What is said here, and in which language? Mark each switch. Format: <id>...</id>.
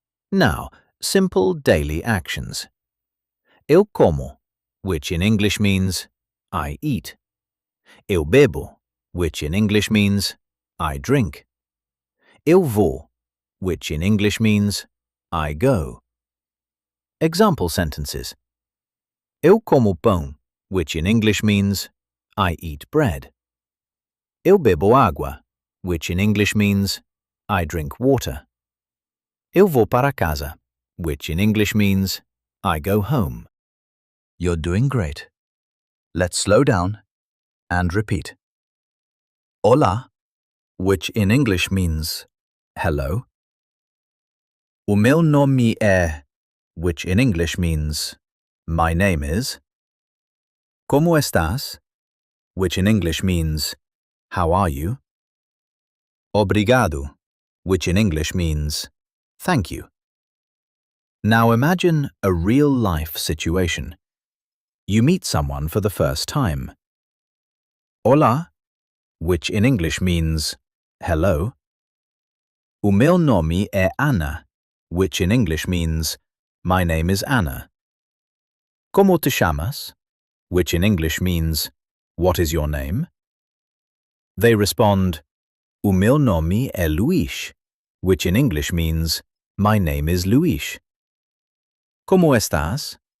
<en>Now, simple daily actions.</en> <pt>Eu como,</pt> <en>which in English means I eat.</en> <pt>Eu bebo,</pt> <en>which in English means I drink.</en> <pt>Eu vou,</pt> <en>which in English means I go. Example sentences.</en> <pt>Eu como pão,</pt> <en>which in English means I eat bread.</en> <pt>Eu bebo água,</pt> <en>which in English means I drink water.</en> <pt>Eu vou para casa,</pt> <en>which in English means I go home. You're doing great. Let's slow down and repeat.</en> <pt>Olá,</pt> <en>which in English means hello.</en> <pt>O meu nome é,</pt> <en>which in English means my name is.</en> <pt>Como estás,</pt> <en>which in English means how are you.</en> <pt>Obrigado,</pt> <en>which in English means thank you. Now imagine a real-life situation. You meet someone for the first time.</en> <pt>Olá,</pt> <en>which in English means hello.</en> <pt>O meu nome é Ana,</pt> <en>which in English means, my name is Anna.</en> <es>¿Cómo te llamas?</es> <en>Which in English means, what is your name? They respond,</en> <pt>O meu nome é Luís,</pt> <en>which in English means, my name is Luís.</en> <es>¿Cómo estás?</es>